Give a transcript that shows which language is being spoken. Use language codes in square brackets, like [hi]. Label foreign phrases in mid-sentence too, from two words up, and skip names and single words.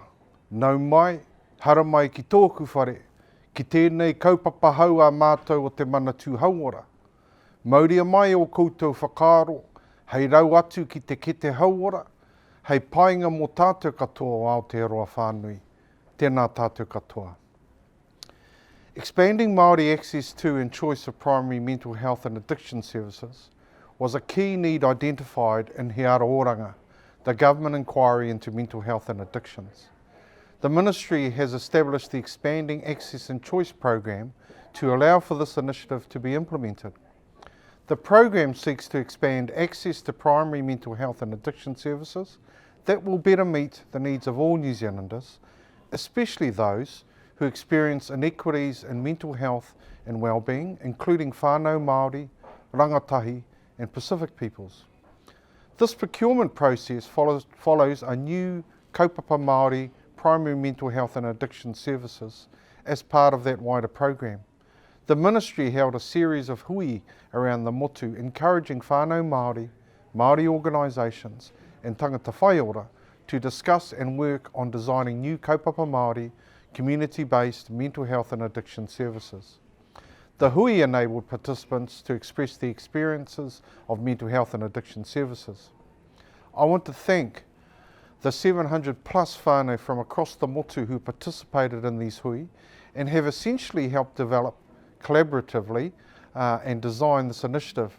[mi] Nau mai, hara mai ki tōku whare, ki tēnei kaupapa hau a mātou o te manatū hauora. Mauria mai o koutou whakaaro, hei rau atu ki te kete hauora, hei painga mō tātou katoa o Aotearoa whānui. Tēnā tātou katoa. [en] Expanding Māori access to and choice of primary mental health and addiction services was a key need identified in He Araoranga, the government inquiry into mental health and addictions. The Ministry has established the Expanding Access and Choice program to allow for this initiative to be implemented. The program seeks to expand access to primary mental health and addiction services that will better meet the needs of all New Zealanders, especially those who experience inequities in mental health and wellbeing, including [mi] whānau Māori, [en] rangatahi and Pacific peoples. This procurement process follows a new [mi] Kaupapa Māori [en] primary mental health and addiction services as part of that wider program. The Ministry held a series of hui around the motu, encouraging [mi] whānau Māori, [en] Māori organisations and [mi] tangata whaiora [en] to discuss and work on designing new [mi] Kaupapa Māori [en] community-based mental health and addiction services. The hui enabled participants to express the experiences of mental health and addiction services. I want to thank the 700 plus whānau from across the motu who participated in these hui and have essentially helped develop collaboratively and design this initiative.